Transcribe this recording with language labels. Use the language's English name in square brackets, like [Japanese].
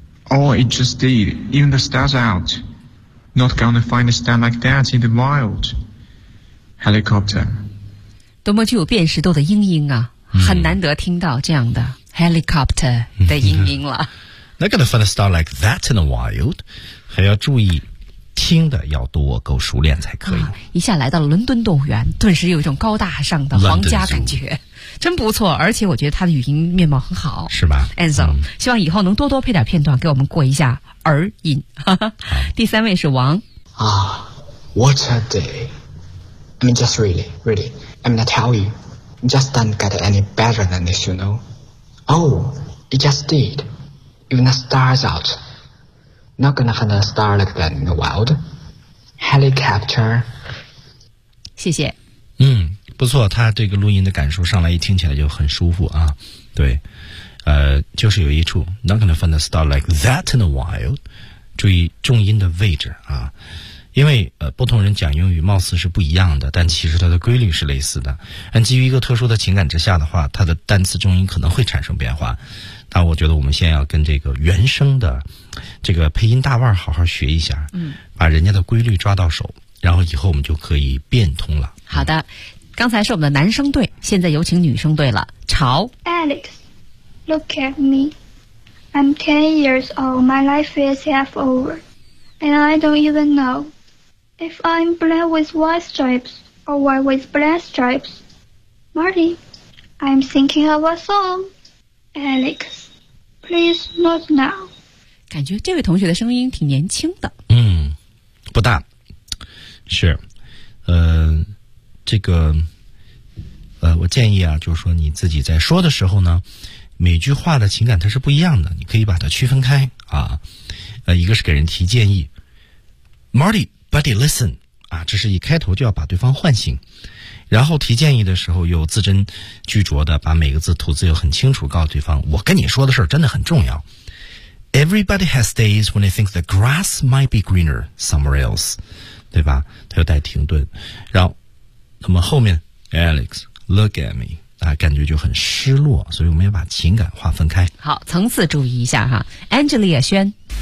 [English] Oh, it just did, even the stars out. Not gonna find a star like that in the wild. Helicopter. [Chinese] 多么具有辨识度的英音啊，很难得听到这样的 helicopter 的英音了。 [English] Not gonna find a star like that in the wild. [Chinese] 还要注意。听的要多够熟练才可以、一下来到了伦敦动物园，顿时有一种高大上的皇家感觉，真不错。而且我觉得他的语音面貌很好，是吧 Ansel、希望以后能多多配点片段给我们过一下耳瘾。第三位是王。 [English] What a day, I mean just really, really, I'm gonna tell you, just don't get any better than this, you know. Oh, it just did, even the stars outNot gonna find a star like that in the wild. Helicopter. [Chinese] 谢谢。不错，他这个录音的感受上来一听起来就很舒服啊。对，就是有一处 [English] Not gonna find a star like that in the wild. [Chinese] 注意重音的位置啊，因为不同人讲英语貌似是不一样的，但其实它的规律是类似的。但基于一个特殊的情感之下的话，它的单词重音可能会产生变化。那我觉得我们先要跟这个原声的这个配音大腕好好学一下，嗯，把人家的规律抓到手，然后以后我们就可以变通了。好的，刚才是我们的男生队，现在有请女生队了。潮 [English] ，Alex， look at me， I'm 10 years old， my life is half over， and I don't even know if I'm black with white stripes or white with black stripes。 Marty， I'm thinking of a song。 Alex， please not now。 [Chinese] 感觉这位同学的声音挺年轻的。嗯，不大，是，这个，我建议啊，就是说你自己在说的时候呢，每句话的情感它是不一样的，你可以把它区分开啊。一个是给人提建议 ， [English] Marty， buddy， listen， [Chinese] 啊，这是一开头就要把对方唤醒。然后提建议的时候又字斟句酌的把每个字吐字又很清楚，告诉对方我跟你说的事儿真的很重要。 [English] Everybody has days when they think the grass might be greener somewhere else， [Chinese] 对吧？他又带停顿，然后。那么后面 [English] Alex look at me [Chinese] 啊，感觉就很失落，所以我们要把情感划分开。好，层次注意一下哈。Angelia 轩